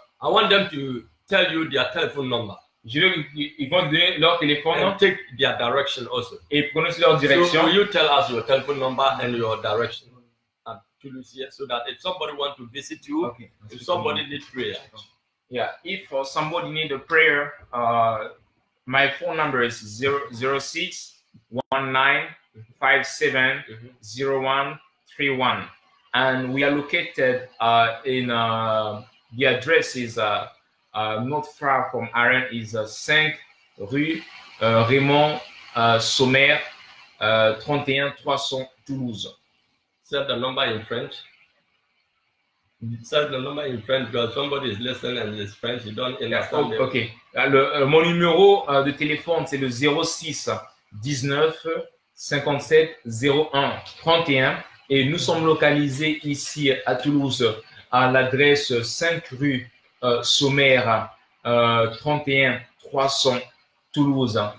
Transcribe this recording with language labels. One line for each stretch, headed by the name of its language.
English: I want them to tell you their telephone number.
French: Ils vont donner leur téléphone.
English: And take their direction also.
French: Et prononcer leur direction.
English: So will you tell us your telephone number and your direction? So that if somebody wants to visit you, okay. If somebody needs prayer. Yeah, if somebody need a prayer, my phone number is 06 19 57 0131, and we are located in the address is not far from Aaron, is 5 rue Raymond Sommer 31 300 Toulouse. Set the number in French. Set the number in French because somebody is listening and is French. You don't understand. Ok.
French: Mon numéro de téléphone, c'est le 06 19 57 01 31. Et nous sommes localisés ici à Toulouse à l'adresse 5 rue Sommer 31 300 Toulouse.